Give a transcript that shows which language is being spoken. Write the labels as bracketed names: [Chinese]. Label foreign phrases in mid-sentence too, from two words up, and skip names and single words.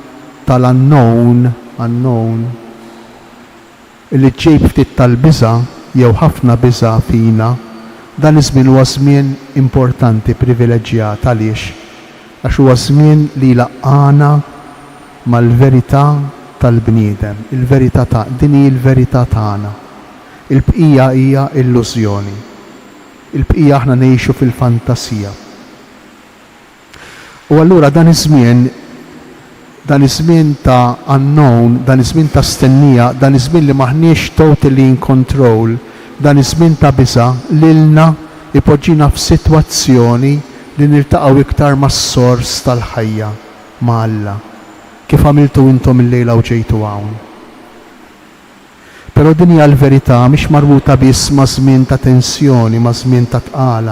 [Maltese] tal-unknown illi ġejb ftit tal-biża' jew ħafna biża' fina, dan iż-żmien huwa żmien importanti, privileġġjat għaliex għax huwa żmien li laqana mal-verità tal-bniedem, il-verità din hi l-verità tagħna. Il-bqija hija illużjoni. Il-bqija aħna ngħixu fil-fantasija. U allura dan iż-żmien ta' unknown, dan iż-żmien ta' stennija, dan iż-żmien li maħniex [English] totally in control, [Maltese] dan iż-żmien ta' biża' lilna ipoġġina f'sitwazzjoni li niltaqgħu iktar mas-sors tal-ħajja ma' Alla. Kif għamiltu intom il-lejla u ġejtu hawn. Però din hija l-verità mhix marbuta biss ma' żmien ta' tensjoni, ma' żmien ta' tqala.